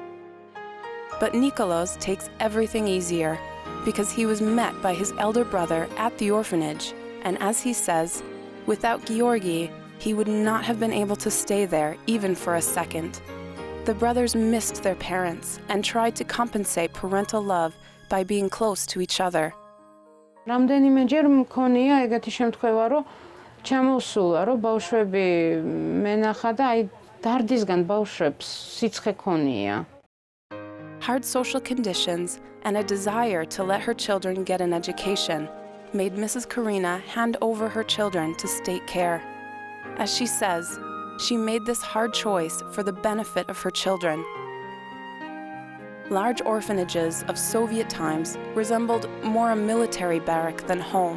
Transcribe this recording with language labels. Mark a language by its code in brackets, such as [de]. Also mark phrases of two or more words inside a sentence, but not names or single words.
[en] But Nikolos takes everything easier because he was met by his elder brother at the orphanage, and as he says, without Georgi, he would not have been able to stay there even for a second. The brothers missed their parents and tried to compensate parental love by being close to each other. [ka] რამდენიმეჯერ მქონია ეგეთი შემთხვევა, რომ ჩამოსულა, რომ ბავშვები მენახა და აი დარდისგან ბავშვებს სიცხე ქონია. [en] Hard social conditions and a desire to let her children get an education made Mrs. Karina hand over her children to state care. As she says, she made this hard choice for the benefit of her children. Large orphanages of Soviet times resembled more a military barrack than home.